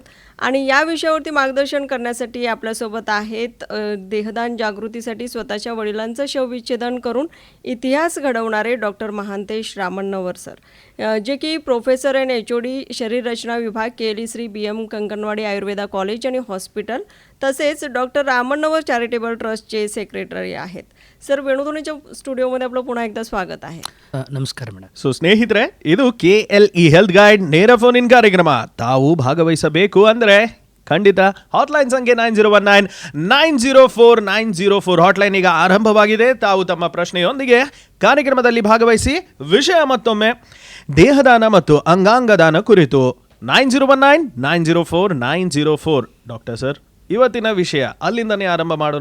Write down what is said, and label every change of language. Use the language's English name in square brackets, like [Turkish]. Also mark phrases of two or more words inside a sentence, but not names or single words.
[Marathi] आणि या विषयावरती मार्गदर्शन करण्यासाठी आपल्यासोबत आहेत देहदान जागृतीसाठी स्वतःच्या वडिलांचं शवविच्छेदन करून इतिहास घडवणारे डॉक्टर महांतेश रामण्णवर सर, जे की [English] professor and HOD [Marathi] शरीर रचना विभाग केली श्री BM कंकनवाडी आयुर्वेदा कॉलेज आणि हॉस्पिटल, तसेच डॉक्टर रामण्णवर चॅरिटेबल ट्रस्टचे सेक्रेटरी आहेत. सर, वेणुध्वनीच्या स्टुडिओमध्ये आपलं पुन्हा एकदा स्वागत आहे. [Kannada] ನಮಸ್ಕಾರ ಮೇಡಮ್. ಸೊ ಸ್ನೇಹಿತರೆ, ಇದು KLE ಹೆಲ್ತ್ ಗೈಡ್ ನೇರ [English] phone in [Kannada] ಕಾರ್ಯಕ್ರಮ. ತಾವು ಭಾಗವಹಿಸಬೇಕು ಅಂದ್ರೆ ಖಂಡಿತ ಹಾಟ್ಲೈನ್ ಸಂಖ್ಯೆ 901904 ಹಾಟ್ಲೈನ್ ಈಗ ಆರಂಭವಾಗಿದೆ. ತಾವು ತಮ್ಮ ಪ್ರಶ್ನೆಯೊಂದಿಗೆ ಕಾರ್ಯಕ್ರಮದಲ್ಲಿ ಭಾಗವಹಿಸಿ. ವಿಷಯ ಮತ್ತೊಮ್ಮೆ ದೇಹದಾನ ಮತ್ತು ಅಂಗಾಂಗ ದಾನ ಕುರಿತು 901904 ಡಾಕ್ಟರ್ ಸರ್, ಇವತ್ತಿನ ವಿಷಯ ಅಲ್ಲಿಂದನೇ ಆರಂಭ ಮಾಡೋಣ.